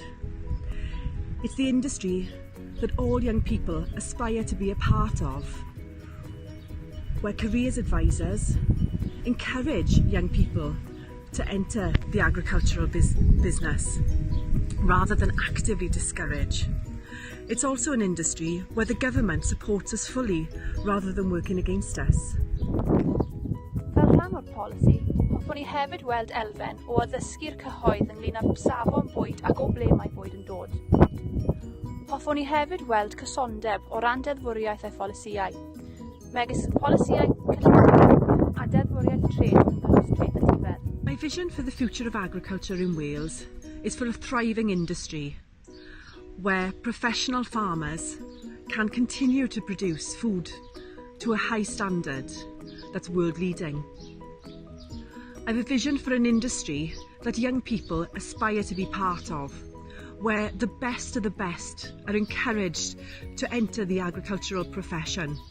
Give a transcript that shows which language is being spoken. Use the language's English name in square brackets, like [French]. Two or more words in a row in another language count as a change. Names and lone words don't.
[English] It's the industry that all young people aspire to be a part of, where careers advisors encourage young people to enter the agricultural business rather than actively discourage. It's also an industry where the government supports us fully rather than working against us. [Welsh] Fel rhan o'r polisi, hoffwn ni hefyd weld elfen o addysgu'r cyhoedd ynglŷn â safon bwyd ac o ble mae bwyd yn dod. Hoffwn ni hefyd weld cysondeb o ran deddfwriaeth a pholisïau, megis polisïau cyllideb a deddfwriaeth treth yn gynnwys treth a tifedd. [English] My vision for the future of agriculture in Wales is for a thriving industry where professional farmers can continue to produce food to a high standard that's world leading. I have a vision for an industry that young people aspire to be part of, where the best of the best are encouraged to enter the agricultural profession.